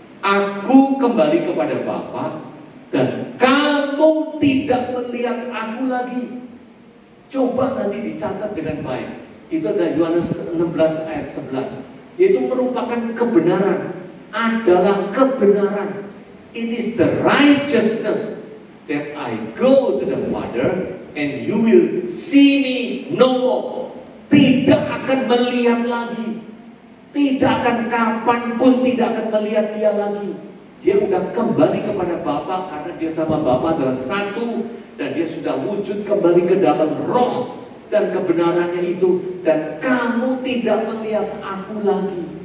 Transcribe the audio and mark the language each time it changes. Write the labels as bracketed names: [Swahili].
[Indonesian] Aku kembali kepada Bapa dan kamu tidak melihat aku lagi. Coba nanti dicatat dengan baik. Itu ada Yohanes 16 ayat 11. Yaitu merupakan kebenaran. Adalah kebenaran. [English] It is the righteousness that I go to the Father and you will see me no more. [Indonesian] Tidak akan melihat lagi. Tidak akan kapanpun tidak akan melihat Dia lagi. Dia sudah kembali kepada Bapa karena Dia sama Bapa adalah satu, dan Dia sudah wujud kembali ke dalam roh dan kebenarannya itu, dan kamu tidak melihat aku lagi.